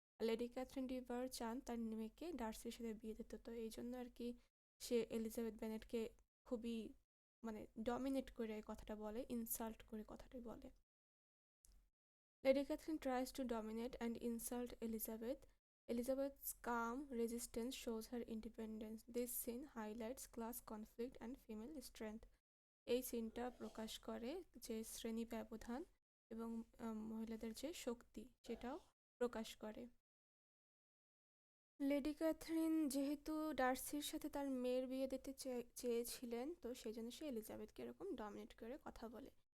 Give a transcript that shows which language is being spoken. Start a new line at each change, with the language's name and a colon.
Bangla: Lady Catherine D বার চান তার মেয়েকে ডার্সির সাথে বিয়ে দিতে, তো এই জন্য আর কি সে এলিজাবেথ বেনেটকে খুবই মানে ডমিনেট করে এই কথাটা বলে, ইনসাল্ট করে কথাটি বলে।
English: Lady Catherine tries to dominate and insult Elizabeth. Elizabeth's calm resistance shows her independence. This scene highlights class conflict and female strength.
Bangla: এই সিনটা প্রকাশ করে যে শ্রেণী ব্যবধান এবং মহিলাদের যে শক্তি সেটাও প্রকাশ করে। লেডি ক্যাথরিন যেহেতু ডার্সির সাথে তার মেয়ের বিয়ে দিতে চেয়েছিলেন, তো সেই জন্য সে এলিজাবেথকে এরকম ডমিনেট করে কথা বলে।